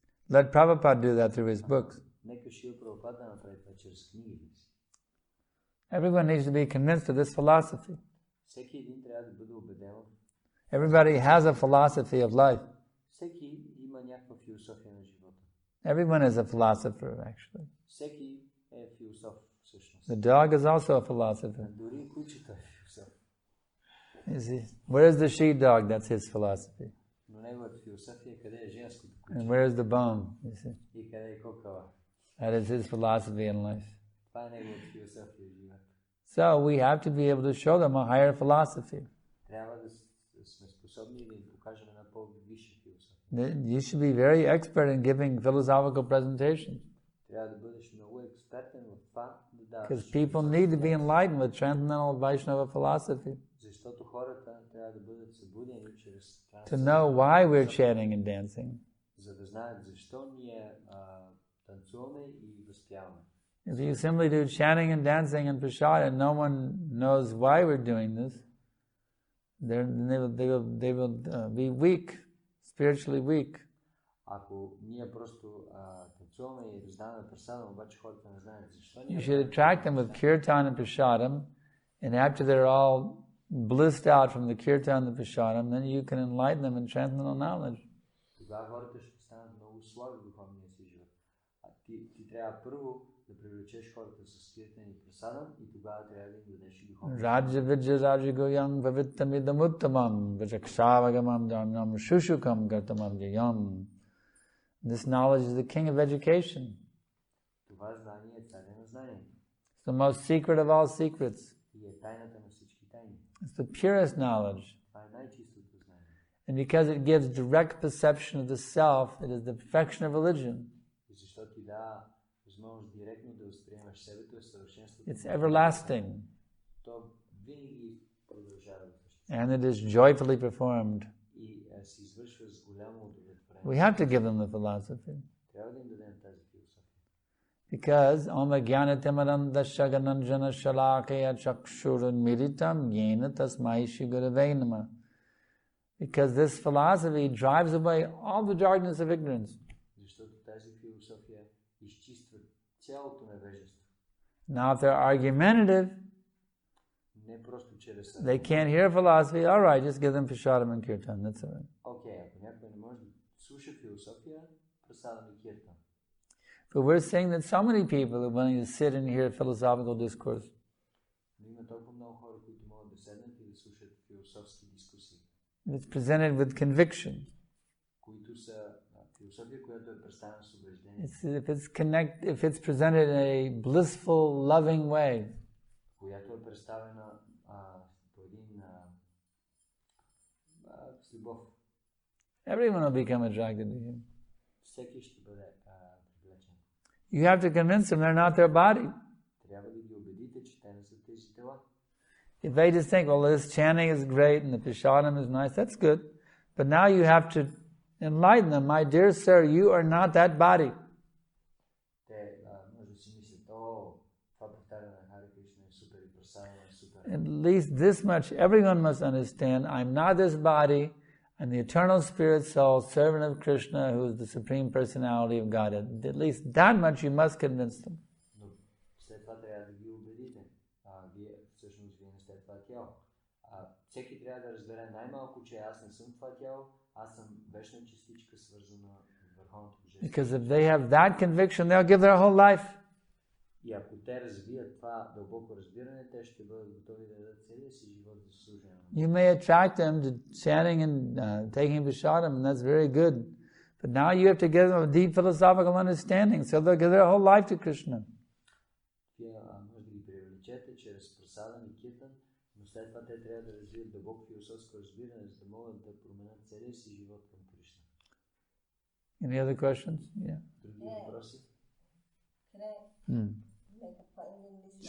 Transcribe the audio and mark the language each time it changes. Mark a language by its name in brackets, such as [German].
[English] Let Prabhupada do that through his books. [Bulgarian] Нека Шрила Прабхупада да направи това чрез книгите си. [English] Everyone needs to be convinced of this philosophy. [Bulgarian] Всеки един трябва да бъде убеден. [English] Everybody has a philosophy of life. [Bulgarian] Всеки има някаква философия на живота. [English] Everyone is a philosopher, actually. [Bulgarian] Всеки е философ всъщност. [English] The dog is also a philosopher. [Bulgarian] Дори кучето е философ. [English] You see, where is the she-dog? That's his philosophy. [Bulgarian] Но неговата философия къде е женското куче? [English] And where is the bone? You see, [Bulgarian] И къде е кокала? [English] that is his philosophy in life. [Bulgarian] Това е неговата философия в живота. [English] So we have to be able to show them a higher philosophy. [Bulgarian] Трябва да сме способни да им покажем една по-висша философия. [English] You should be very expert in giving philosophical presentations. [Bulgarian] Трябва да бъдеш много експертен в това да даваш. [English] Because people need to be enlightened with transcendental Vaishnava philosophy. [Bulgarian] Защото хората трябва да бъдат събудени чрез [English] To know why we're chanting and dancing. [Bulgarian] За да знаят защо ние танцуваме и възпяваме. [English] If you simply do chanting and dancing and prasad and no one knows why we're doing this, they will be weak, spiritually weak. [Bulgarian] Ако ние просто танцуваме и раздаваме прасадам, обаче хората не знаят защо [English] You should attract them with kirtan and prasadam, and after they're all blissed out from the kirtan and the prasadam, then you can enlighten them in transcendental knowledge. [Bulgarian] Тогава хората ще станат много слага духовния си живот. А ти трябва първо да привлечеш хората с киртан и прасадам и тогава трябва да им дадеш и духовния. [Sanskrit] Raja Vijay Raja Goyam Bhavittamidam Uttamam Vijaksavagamam Dharmam Shushukam Gartamam Jayam. [English] This knowledge is the king of education. [Bulgarian] Това знание е царя на знанието. [English] It's the most secret of all secrets. [Bulgarian] И е тайната на всички тайни. [English] It's the purest knowledge. [Bulgarian] Това е най-чистото знание. [English] And because it gives direct perception of the self, it is the perfection of religion. [Bulgarian] И защото ти дава възможност директно да възприемаш себе, то е съвършенството. [English] It's everlasting. [Bulgarian] То винаги продължава да съществува. [English] And it is joyfully performed. [Bulgarian] И се извършва с голямо удовлетворение. [English] We have to give them the philosophy. [Bulgarian] Трябва да им дадем тази философия. [English] Because [Sanskrit] Om Jnanatimaranda Shagananjana Shalakaya Chakshuran Miritam Yena Tasmai Shigurave Namah. [English] Because this philosophy drives away all the darkness of ignorance. [Bulgarian] Защото тази философия изчиства цялото невежество. [English] Now if they're argumentative, [Bulgarian] Не просто чрез [English] they can't hear philosophy, all right, just give them Prashadam and Kirtan, that's all right. [Bulgarian] Окей, ако някой не може да слуша философия, прасадам и киртан. [English] But we're saying that so many people are willing to sit and hear philosophical discourse. [Bulgarian] Но има толкова много хора, които могат да седнат и да слушат философски дискусии. [English] It's presented with conviction. [Bulgarian] Които са философия, която е представена с убеждение. [English] If it's presented in a blissful, loving way. [Bulgarian] Която е представена по един с любов. [English] Everyone will become attracted to him. [Bulgarian] Всеки ще бъде привлечен. [English] You have to convince them they're not their body. [Bulgarian] Трябва да ги убедите, че те не са тези тела. [English] If they just think, well, this chanting is great and the Prashadam is nice, that's good. But now you have to enlighten them. My dear sir, you are not that body. [Bulgarian] Те може да си мислят, това повтаряне на Харе Кришна е супер и прасадане е супер. [English] At least this much, everyone must understand, I'm not this body, I'm the eternal spirit soul, servant of Krishna, who is the supreme personality of Godhead. At least that much you must convince them. [Bulgarian] Но след това трябва да ги убедите. Вие не сте това тяло. Всеки трябва да разбере най-малко, че аз не съм това тяло, аз съм вечна частичка, свързана с върховното божество. [English] Because if they have that conviction, they'll give their whole life. [Bulgarian] И ако те развият това дълбоко разбиране, те ще бъдат готови да дадат целия си живот за служение. [English] You may attract them to chanting and taking Prashadam, and that's very good. But now you have to give them a deep philosophical understanding, so they'll give their whole life to Krishna. [Bulgarian] Вие може да ги привлечете чрез прасадам и киртан, но след това те трябва да развият дълбоко философско разбиране, за да могат да променят целия си живот към Кришна. [English] Any other questions? Yeah. [Bulgarian] Други въпроси? [English] Can I make a point in this?